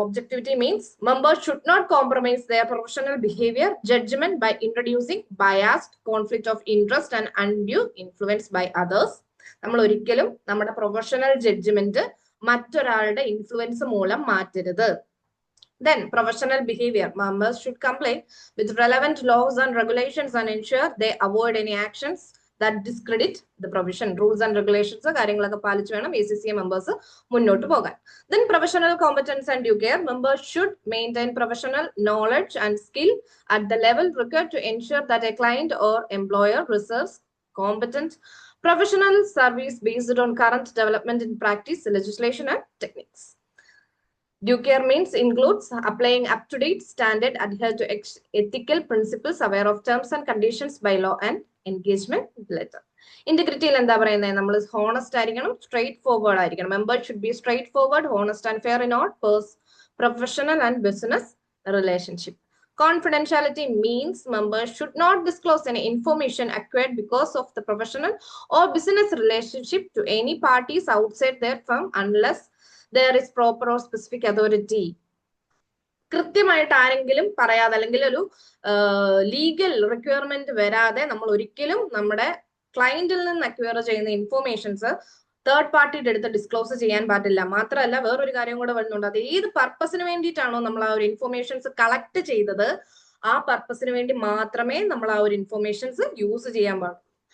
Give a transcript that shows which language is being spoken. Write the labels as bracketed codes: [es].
[en] Objectivity means members should not compromise their professional behaviour judgement by introducing biased, conflict of interest and undue influence by others. [ml] നമ്മൾ ഒരിക്കലും നമ്മുടെ professional judgement മറ്റൊരാളുടെ influence മൂലം മാറ്റരുത്. [en] Then professional behavior. Members should comply with relevant laws and regulations and ensure they avoid any actions that discredit the provision. [ml] Rules and regulations കാര്യങ്ങളൊക്കെ പാലിച്ചു വേണം ACCA members മുന്നോട്ട് പോകാൻ. [en] Then professional competence and due care. Members should maintain professional knowledge and skill at the level required to ensure that a client or employer receives competent professional service based on current development in practice, legislation and techniques. Due care means includes applying up-to-date standard, adhere to ethical principles, aware of terms and conditions by law and engagement letter. [ml] Integrity എന്താ പറയുന്നത്? നമ്മൾ honest ആയിരിക്കണം, straight forward ആയിരിക്കണം. [en] Members should be straightforward, honest and fair in all professional and business relationship. Confidentiality means members should not disclose any information acquired because of the professional or business relationship to any parties outside their firm unless there is proper or specific authority. [ml] കൃത്യമായിട്ട് ആരെങ്കിലും പറയാതെ അല്ലെങ്കിൽ ഒരു legal requirement വരാതെ നമ്മൾ ഒരിക്കലും നമ്മുടെ ക്ലയന്റിൽ നിന്ന് അക്വയർ ചെയ്യുന്ന ഇൻഫോർമേഷൻസ് തേർഡ് പാർട്ടിയുടെ അടുത്ത് ഡിസ്ക്ലോസ് ചെയ്യാൻ പാടില്ല. മാത്രമല്ല വേറൊരു കാര്യം കൂടെ വരുന്നുണ്ട്. അത് ഏത് പർപ്പസിന് വേണ്ടിയിട്ടാണോ നമ്മൾ ആ ഒരു ഇൻഫോർമേഷൻസ് കളക്ട് ചെയ്തത്, ആ പർപ്പസിന് വേണ്ടി മാത്രമേ നമ്മൾ ആ ഒരു ഇൻഫോർമേഷൻസ് യൂസ് ചെയ്യാൻ പാടുള്ളൂ.